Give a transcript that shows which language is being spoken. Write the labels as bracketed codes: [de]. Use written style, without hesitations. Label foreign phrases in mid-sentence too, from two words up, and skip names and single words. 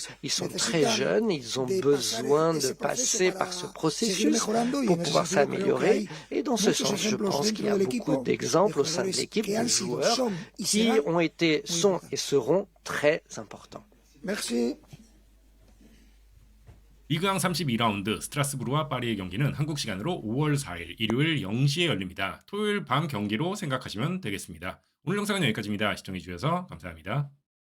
[fr] Ils sont très jeunes, ils ont besoin de passer par ce processus pour pouvoir s'améliorer. Et dans ce sens, je pense qu'il y a beaucoup d'exemples au sein de l'équipe de joueurs qui ont été, sont et seront très importants. Merci. [ko] 리그왕 32라운드 스트라스부르와 파리의 경기는 한국 시간으로 5월 4일 일요일 0시에 열립니다. 토요일 밤 경기로 생각하시면 되겠습니다. 오늘 영상은 여기까지입니다. 시청해주셔서 감사합니다.